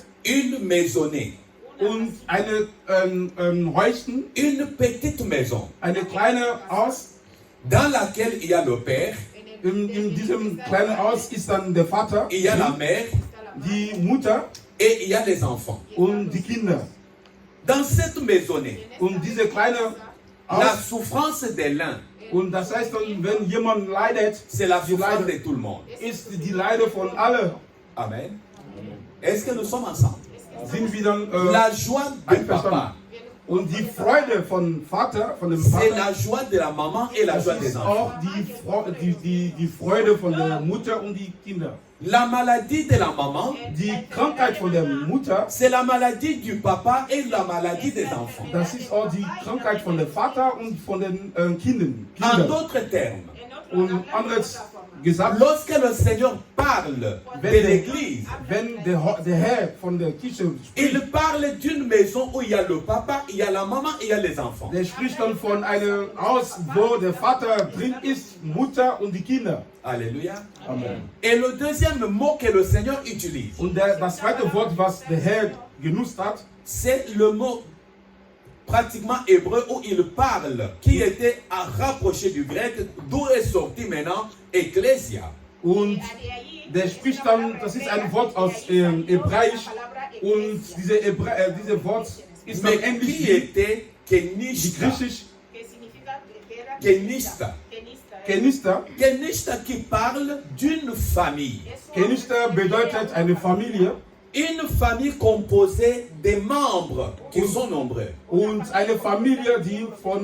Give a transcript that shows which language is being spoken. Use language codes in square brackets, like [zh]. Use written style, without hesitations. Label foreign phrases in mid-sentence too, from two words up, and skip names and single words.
[fr] une maisonnée, [de] und eine Häuschen, [fr] une petite maison [de] eine kleine Haus. [fr] dans laquelle il y a le père, [de] In diesem kleinen Haus ist dann der Vater, [fr] il y a la mère [de] die Mutter [fr] et il y a les enfants. [de] und die Kinder. [fr] Dans cette maisonnée, [de] Und diese kleine [fr] la [de] Haus, [fr] souffrance de l'un, [de] und das heißt dann, wenn jemand leidet, [fr] c'est la souffrance de tout le monde. [de] ist die Leide von allen. [fr] Amen. Est-ce que nous sommes ensemble? [de] Sind wir dann [fr] La joie du [de] einverstanden. [fr] papa, [de] Und die Freude von Vater, von dem [fr] c'est [de] Vater, [fr] la joie de la maman et la [de] das [fr] joie [de] ist [fr] des enfants. [de] auch die Freude von der Mutter und die Kinder. [fr] La maladie de la maman, [de] Die Krankheit von der Mutter, [fr] c'est la maladie du papa et la maladie des enfants. [de] das ist auch die Krankheit von dem Vater und von den Kindern. [fr] En d'autres termes, [de] Und anderes gesagt, [fr] lorsque le Seigneur parle de l'église, [de] wenn der Herr von der Kirche [fr] il [de] spricht, [fr] parle d'une maison où il y a le papa, il y a la maman et il y a les enfants. [de] der spricht dann von einem Haus, wo der Vater drin ist, Mutter und die Kinder. [fr] Alléluia. Amen. Et le deuxième mot que le Seigneur utilise, [de] Und das zweite Wort, was der Herr genutzt hat, [fr] c'est le mot pratiquement hébreu où il parle, qui était à rapprocher du grec, d'où est sorti maintenant Ecclesia. [de] und der spricht dann, das ist ein Wort aus Hebräisch, und dieses Wort ist dann [fr] Mais [de] ähnlich [fr] qui [de] wie [fr] était [de] die Kenishta? Griechisch Kenishta. Kenista. [fr] Kenishta qui parle d'une famille. [de] Kenista bedeutet eine Familie. [fr] Une famille composée des membres qui sont nombreux. [de] Und eine Familie, die von